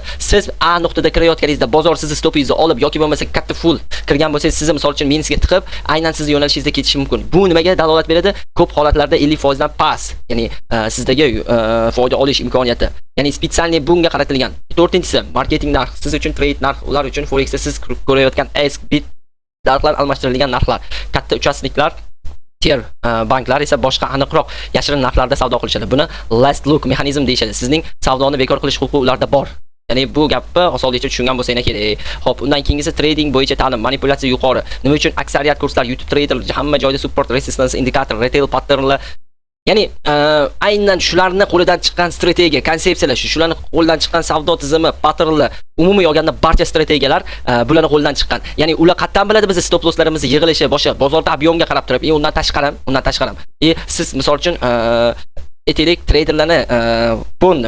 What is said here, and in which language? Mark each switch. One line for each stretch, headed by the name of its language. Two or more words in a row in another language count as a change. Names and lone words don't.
Uzbek: Siz A nuqtada kirayotganingizda bozor sizni stopingizni olib yoki bo'lmasa katta full kirgan bo'lsangiz, sizni misol uchun minusga tiqib, aynan sizni yo'nalishingizda ketishi mumkin. Bu nimaga dalolat beradi? Ko'p holatlarda 50% dan past, ya'ni sizdagi foyda olish imkoniyati. Ya'ni spetsialniy bunga qaratilgan. 4-inchisi marketing narx, siz uchun trade narx, ular uchun Forexda siz ko'rayotgan
English: ask bit
Uzbek: narxlar almashtirilgan narxlar. Katta uchastniklar tier banklar esa boshqa aniqroq yashirin narxlarda savdo qilishadi. Buni
English: last look
Uzbek: mexanizm deyishadi. Sizning savdoni bekor qilish huquqi ularda bor. Ya'ni bu gapni osonlikcha tushungan bo'lsangiz kerak. Xo'p, undan keyingisi trading bo'yicha ta'lim, manipulyatsiya yuqori. Nima uchun aksariyat kurslar YouTube Trader hamma joyda
English: support, resistance
Uzbek: indikator, retail patternlar, ya'ni aynan shularni qo'lidan chiqqan strategiya, konsepsiyalar, shularni qo'lidan chiqqan savdo tizimi, patternlar, umumiy olganda barcha strategiyalar bularning qo'lidan chiqqan. Ya'ni ular qatdan biladi biz
English: stop losslarimizni
Uzbek: yig'ilishi, boshqa bozorda ob'yomga qarab turib, undan tashqari. Siz misol uchun aytaylik, traderlarni bo'ldim.